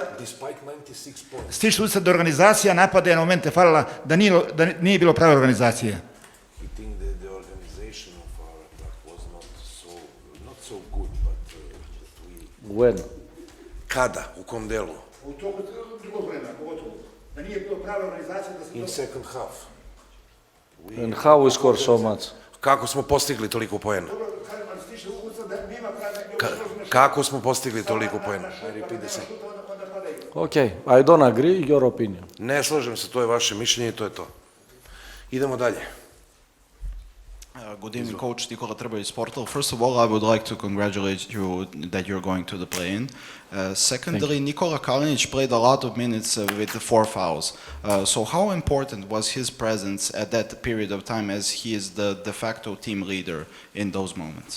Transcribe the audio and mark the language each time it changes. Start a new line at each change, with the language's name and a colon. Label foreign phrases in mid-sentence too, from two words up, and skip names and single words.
Serbian: Stiče utisak da organizacija napada je na momente falila, da nije bilo prave organizacije.
English: When?
Serbian: Kada? U kom delu? U toku drugog vremena, pogotovo. Da nije bilo prave organizacije da se...
English: In second half. And how we score so much?
Serbian: Kako smo postigli toliko poena? Kako smo postigli toliko poena?
English: Okay, I don't agree, your opinion.
Serbian: Ne slažem se, to je vaše mišljenje i to je to. Idemo dalje.
English: Good evening, Coach Nikola Trbojević, Portal. First of all, I would like to congratulate you that you're going to the play-in. Secondly, Nikola Kalinic played a lot of minutes with the 4 fouls. So how important was his presence at that period of time, as he is the
Latin: de facto
English: team leader in those moments?